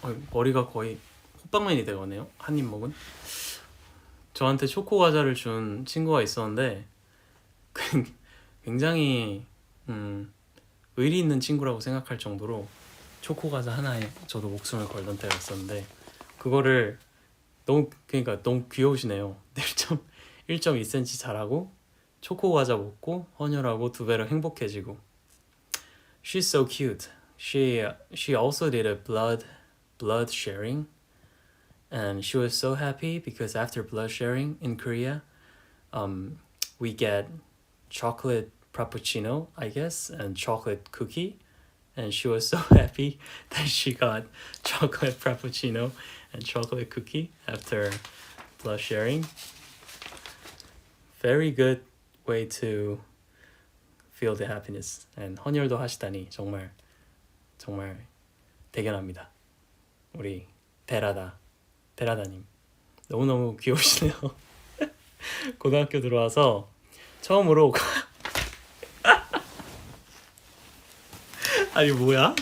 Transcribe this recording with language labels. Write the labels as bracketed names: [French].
[Korean] 머리가 거의 호빵맨이 되거네요. 한 입 먹은. 저한테 초코 과자를 준 친구가 있었는데 굉장히 의리 있는 친구라고 생각할 정도로 초코 과자 하나에 저도 목숨을 걸던 때가 있었는데 그거를 너무 귀여우시네요. 1.2cm 자라고 초코 과자 먹고 헌혈하고 두 배로 행복해지고. [English] She's so cute. She also did a blood sharing, and she was so happy because after blood sharing in Korea, we get chocolate frappuccino, I guess, and chocolate cookie, and she was so happy that she got chocolate frappuccino and chocolate cookie after blood sharing. Very good way to feel the happiness. [Korean] And 헌혈도 하시다니 정말 대견합니다. 우리 데라다님 너무너무 귀여우시네요. 고등학교 들어와서 처음으로 아니 뭐야?